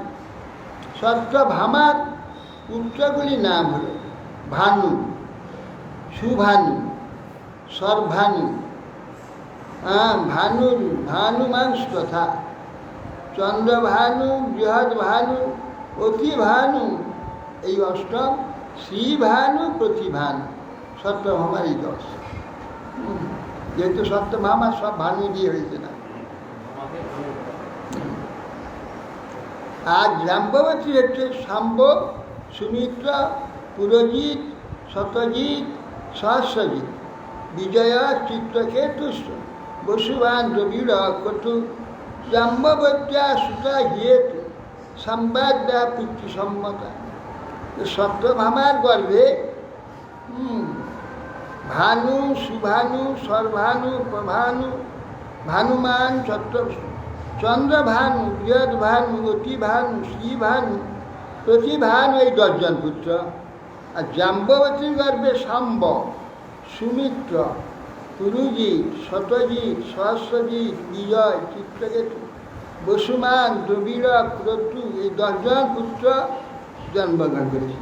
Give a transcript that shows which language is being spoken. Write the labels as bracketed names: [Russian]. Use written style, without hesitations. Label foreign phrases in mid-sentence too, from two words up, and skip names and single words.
[Bangla] সত্যভামার পুত্রগুলি নাম হল ভানু, সুভানু, সর্বানু, ভানুমাংস তথা চন্দ্রভানু, বৃহৎ ভানু, অতিভানু, এই অষ্টম, শ্রীভানু, প্রতিভানু। সত্যভামার এই 10। যেহেতু সত্যভামা সব ভানু দিয়ে হয়েছে না। আর জাম্ববতী হচ্ছে শাম্ব, সুমিত্রা, [Sanskrit] পুরজিৎ, শতজিৎ, সহস্রজিৎ, বিজয়া, চিত্রকেতু, বসুবান, দ্রবিড়, কটু, জাম্ববত্যা সুতা হিয়েতু সম্বাদ্যা পিতৃসম্মতা। [Bangla] সত্যভামার গর্ভে ভানু, সুভানু, সর্বানু, প্রভানু, ভানুমান, চন্দ্রভানু, বৃহৎ ভানু, অতিভানু, শ্রীভানু, প্রতিভানু, এই 10 জন পুত্র। আর জাম্ববতীর গর্ভে শাম্ব, সুমিত্র, পুরুজিৎ, শতজিৎ, সহস্রজিৎ, বিজয়, চিত্রকেতু, বসুমান, দ্রবিড়, ক্রতু, এই 10 জন পুত্র জন্মগ্রহণ করেছে।